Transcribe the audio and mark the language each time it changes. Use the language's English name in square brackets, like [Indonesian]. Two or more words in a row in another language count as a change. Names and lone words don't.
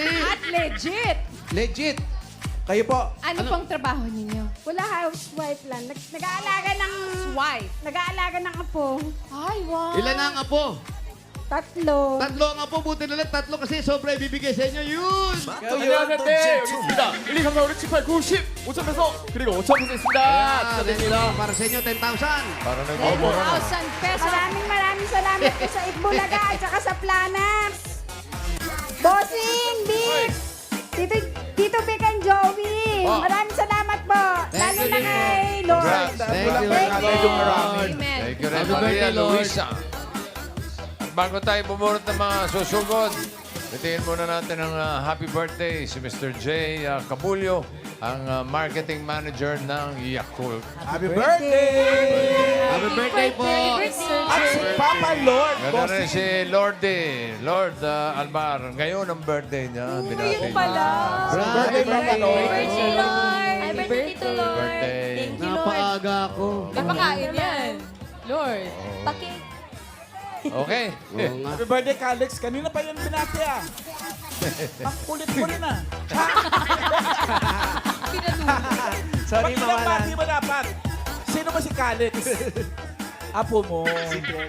[Filipino] At legit. Legit. Kayo po. Ano pong trabaho ninyo? Wala, housewife lang. Nag-aalaga ng... Wife. Nag-aalaga ng apo. Ay, wow. Ilan na ang apo? 3. Tatlo ang apo. Buti na lang tatlo kasi sobra ibibigay sa inyo. Yun. [Korean] 안녕하세요. 네, 여기 있습니다. 1, 2, 3, 4, 5, 6, 7, 8, 9, 10. 5,000페소 그리고 5,000페소 있습니다. [Filipino] Ayan, [Korean] 축하드립니다. [Filipino] para sa inyo, 10,000. Parang nag-over na. 10,000 pesos. Maraming salamat po sa Itbulaga at saka sa Planax. Bossing, Vic. Tito Vic and Joey. Oh. Maraming salamat po. [English] Thank [Filipino] Lalo [English] you, [Filipino] na [English] Lord. [Filipino] kay Lord. [English] Congrats. Thank you, Thank you. Lord. Amen. Thank you rin, Happy Maria birthday, Lord. Luisa. [Filipino] At bago tayo bumunot ng mga susugod, bitiin muna natin ang [English] happy birthday [Filipino] si Mr. J. Cabullo, ang marketing manager ng Yakult. [English] Happy birthday! Happy birthday po. [Filipino] At si Papa Lord, Ganda rin bossing. si Lordy. Lord Alvar. Ngayon ang birthday niya. Binati niya. [English] Birthday, Papa Lord. Birthday, Lord. Happy birthday to Lord. Birthday. Thank you, Lord. [Filipino] Napaaga ako. Napakain yan. Lord. Paki. Okay. Oo nga. [English] Happy birthday, [Filipino] Calix. Kanina pa yan binati, ah. Ang kulit mo rin, ah. [English] Sorry, [Filipino] Pag Mama ilang Lan. bati mo dapat? Sino ba si Calix? Apo mo. Secret.